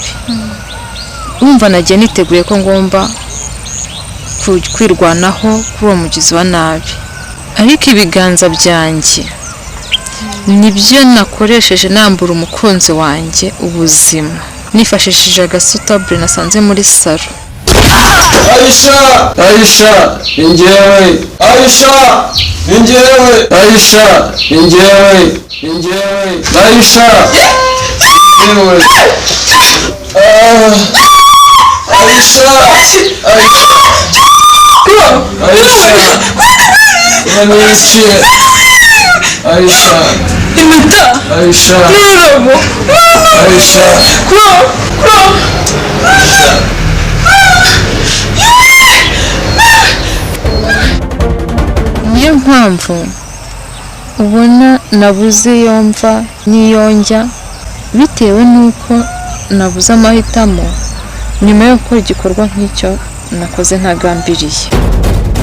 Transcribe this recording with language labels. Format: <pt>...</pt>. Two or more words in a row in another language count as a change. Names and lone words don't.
<rw>Umva nagiye niteguye ko ngomba kwirwanaho kuri uwo mugizi wa nabi. Ariko ibiganza byanjye nibyo nakoresheje nambura umukunzi wanjye ubuzima, nifashishije agasutabure nasanze muri salo. Aisha, Aisha, ingewe, Aisha, ingewe, Aisha, ingewe, ingewe, Aisha, ingewe, Aisha, Aisha, Aisha, Imita, Aisha, Nurabo, Aisha, Aisha. Niyo mpamvu ubona nabuze yomva n'iyonjya, bitewe n'uko nabuze amahitamo nyuma yo gukora igikorwa nk'icyo nakoze ntagambiriye.</rw>